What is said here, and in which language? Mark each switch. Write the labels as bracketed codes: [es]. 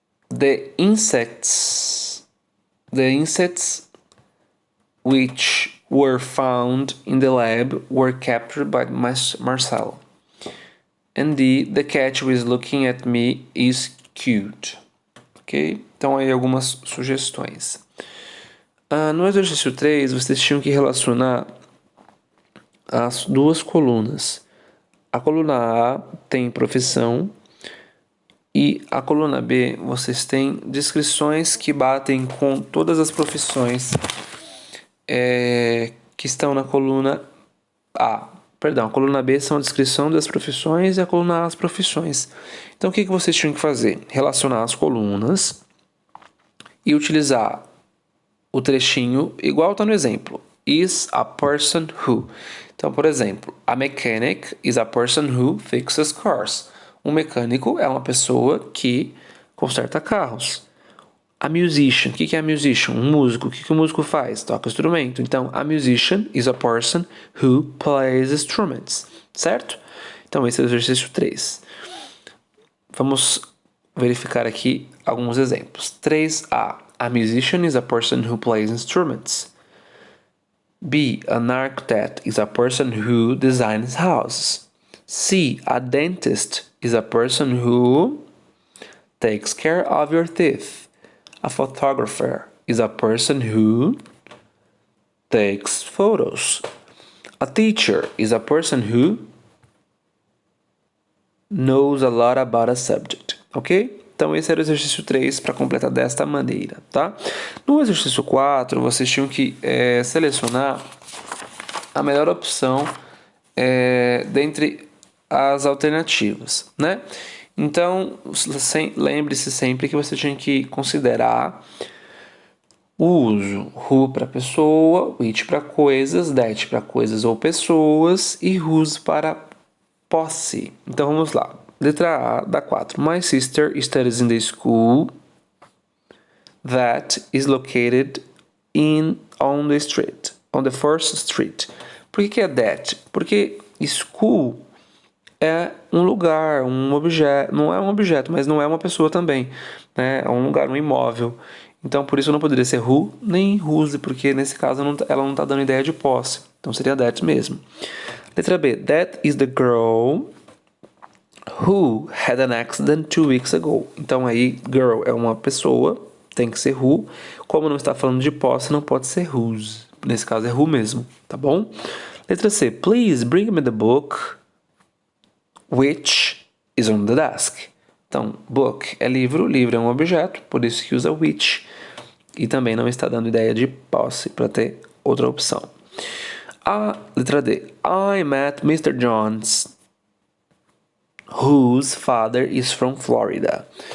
[en] The insects which were found in the lab were captured by Marcel. And D. The cat who is looking at me is cute. Ok? [pt] Então aí algumas sugestões. No exercício 3, vocês tinham que relacionar as 2 colunas. A coluna A tem profissão e a coluna B vocês têm descrições que batem com todas as profissões que estão na coluna A. Perdão, a coluna B são a descrição das profissões e a coluna A as profissões. Então o que vocês tinham que fazer? Relacionar as colunas e utilizar o trechinho igual está no exemplo. [en] Is a person who. [pt] Então, por exemplo, [en] a mechanic is a person who fixes cars. [pt] Um mecânico é uma pessoa que conserta carros. [en] A musician, [pt] o que é a musician? Um músico. O que o músico faz? Toca instrumento. [en] Então, a musician is a person who plays instruments. [pt] Certo? Então, esse é o exercício 3. Vamos verificar aqui alguns exemplos. 3A. [en] A musician is a person who plays instruments. B. An architect is a person who designs houses. C. A dentist is a person who takes care of your teeth. A photographer is a person who takes photos. A teacher is a person who knows a lot about a subject. Ok? [pt] Então, esse era o exercício 3 para completar desta maneira, tá? No exercício 4, vocês tinham que selecionar a melhor opção dentre as alternativas, né? Então, lembre-se sempre que você tinha que considerar o uso who para pessoa, which para coisas, that para coisas ou pessoas e whose para posse. Então, vamos lá. Letra A da 4. [en] My sister studies in the school that is located on the first street. [pt] Por que é that? Porque school é um lugar, um objeto, não é um objeto, mas não é uma pessoa também, né? É um lugar, um imóvel. Então, por isso não poderia ser who nem whose, porque nesse caso ela não está dando ideia de posse. Então, seria that mesmo. Letra B. [en] That is the girl who had an accident 2 weeks ago. [pt] Então aí, girl é uma pessoa, tem que ser who. Como não está falando de posse, não pode ser whose. Nesse caso é who mesmo, tá bom? Letra C. [en] Please bring me the book which is on the desk. [pt] Então, book é livro, livro é um objeto, por isso que usa which. E também não está dando ideia de posse, para ter outra opção. A letra D. [en] I met Mr. Jones, whose father is from Florida.